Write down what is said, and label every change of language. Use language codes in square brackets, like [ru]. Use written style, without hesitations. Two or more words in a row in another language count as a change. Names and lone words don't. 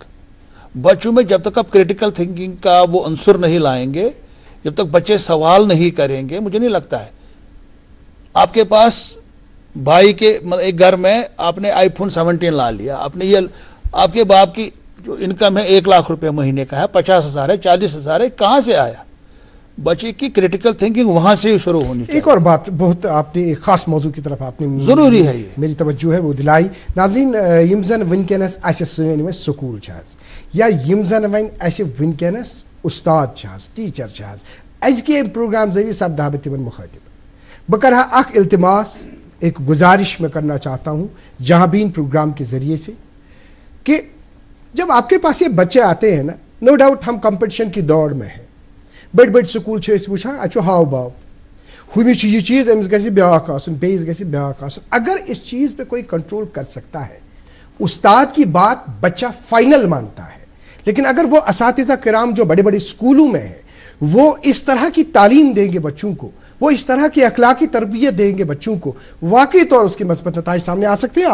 [ur] بچوں میں جب تک آپ [en] critical thinking [ur] کا وہ عنصر نہیں لائیں گے، جب تک بچے سوال نہیں کریں گے، مجھے نہیں لگتا ہے آپ کے پاس بھائی کے ایک گھر میں آپ نے آئی فون 17 لا لیا، آپ نے یہ آپ کے باپ کی جو انکم ہے 1 لاکھ روپے مہینے کا ہے، 50,000 ہے، 40,000 ہے، کہاں سے آیا؟ بچے کی [en] critical thinking [ur] وہاں سے ہی شروع ہونی چاہیے۔ ایک اور بات بہت آپ نے ایک خاص موضوع کی طرف آپ نے ضروری ہے، یہ میری توجہ ہے وہ دلائی۔ ناظرین، [ks] یم زن ونکینس اسہ سن و سکول یا یم زن ون اسہ ونکینس استاد ٹیچر ازکہ پروگرام ذریعے سپدہ بہ تمن مخاطب، بہ کرہا اخ التماس، [ur] ایک گزارش میں کرنا چاہتا ہوں جہاں بین پروگرام کے ذریعے سے، کہ جب آپ کے پاس یہ بچے آتے ہیں نا، [en] no doubt [ur] ہم کمپٹیشن کی دوڑ میں ہیں، بڑی بڑی سکول [ks] چھِ أسۍ وٕچھان اَتہِ چھُ ہاو باو، ہُمِس چھُ یہ چیز أمِس گژھِ بیٛاکھ آسُن، بیٚیِس گژھِ بیٛاکھ آسُن. [ur] اگر اس چیز پہ کوئی کنٹرول کر سکتا ہے، استاد کی بات بچہ فائنل مانتا ہے، لیکن اگر وہ اساتذہ کرام جو بڑے بڑے اسکولوں میں ہیں وہ اس طرح کی تعلیم دیں گے بچوں کو، وہ اس طرح کی اخلاقی تربیت دیں گے بچوں کو، واقعی طور اس کے مثبت نتائج سامنے آ سکتے ہیں.